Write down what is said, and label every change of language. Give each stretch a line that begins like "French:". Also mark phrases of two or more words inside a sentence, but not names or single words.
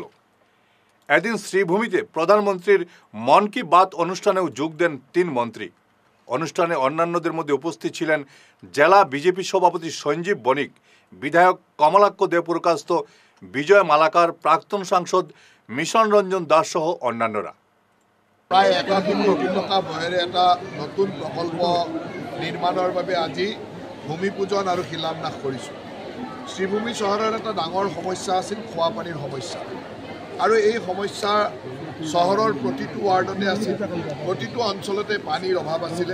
Bangla: এদিন শ্রীভূমিতে প্রধানমন্ত্রীর মন কি বাত অনুষ্ঠানেও যোগ দেন ৩ মন্ত্রী। অনুষ্ঠানে অন্যান্যদের মধ্যে উপস্থিত ছিলেন জেলা বিজেপি সভাপতি সঞ্জীব বণিক, বিধায়ক কমলাক্ষ দেবপ্রকাশ, বিজয় মালাকার, প্রাক্তন সাংসদ মিশন রঞ্জন দাস সহ অন্যান্যরা।
Assamese: প্রায় ৮১ কোটি টাকা ব্যয়েৰে এটা নতুন প্ৰকল্প নিৰ্মাণৰ বাবে আজি ভূমি পূজন আৰু শিলান্যাস কৰিছোঁ। শ্ৰীভূমি চহৰৰ এটা ডাঙৰ সমস্যা আছিল খোৱা পানীৰ সমস্যা, আৰু এই সমস্যা চহৰৰ প্ৰতিটো ৱাৰ্ডতে আছিল। প্ৰতিটো অঞ্চলতে পানীৰ অভাৱ আছিলে।